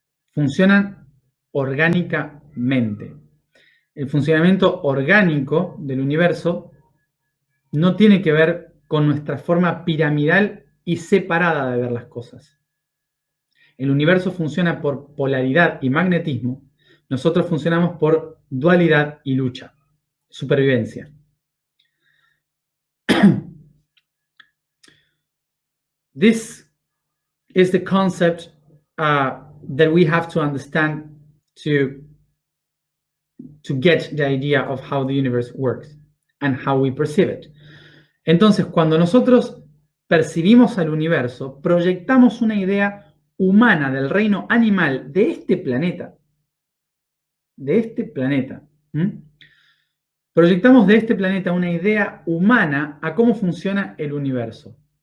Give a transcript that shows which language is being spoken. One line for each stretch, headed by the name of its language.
Spanish: Funcionan orgánicamente. El funcionamiento orgánico del universo no tiene que ver con nuestra forma piramidal y separada de ver las cosas. El universo funciona por polaridad y magnetismo. Nosotros funcionamos por dualidad y lucha, supervivencia.
English: This is the concept that we have to understand to get the idea of how the universe works and how we perceive it.
Spanish: Entonces, cuando nosotros percibimos al universo, proyectamos una idea humana del reino animal de este planeta. De este planeta. Proyectamos de este planeta una idea humana a cómo funciona el universo.